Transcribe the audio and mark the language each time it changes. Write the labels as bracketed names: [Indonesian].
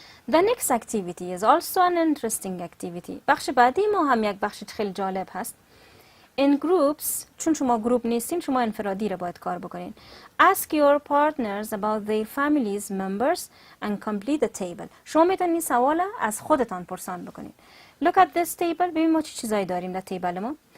[English] The next activity is also an interesting activity. [Persian] بخش بعدی ما هم یک بخش خیلی جالب هست. [English] In groups [Persian] چون شما گروپ نیستین شما انفرادی رو باید کار بکنین. [English] Ask your partners about their families members and complete the table. [Persian] شما میتونین سوال از خودتان پرسان بکنین. [English] Look at this table. [Persian] ببین ما چه چیزایی داریم در تیبل ما.